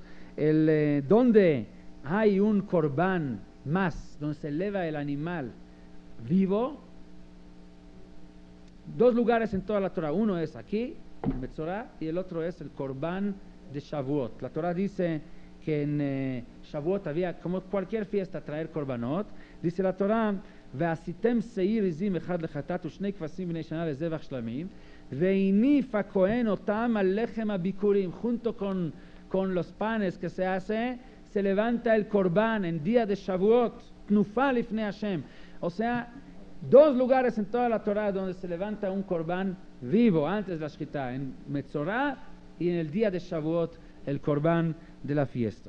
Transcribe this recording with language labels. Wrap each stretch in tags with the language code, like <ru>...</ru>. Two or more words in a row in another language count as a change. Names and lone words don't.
<es>Donde hay un corbán más, donde se eleva el animal vivo, dos lugares en toda la Torah. Uno es aquí, en Metzorá, y el otro es el corbán de Shavuot. La Torah dice que en Shavuot había, como cualquier fiesta, traer korbanot. Dice la Torah,</es> <he>ועשיתם שעיר עזים אחד לחטאת ושני כבשים בני שנה לזבח שלמים והניף הכהן אותם על לחם הביקורים.</he> <es>Junto con los panes que se hace, se levanta el corbán en día de Shavuot,</es> <he>תנופה לפני השם.</he> <es>O sea, dos lugares en toda la Torah donde se levanta un corbán vivo antes de la shechita, en Metzorá y en el día de Shavuot, el corbán de la fiesta.</es>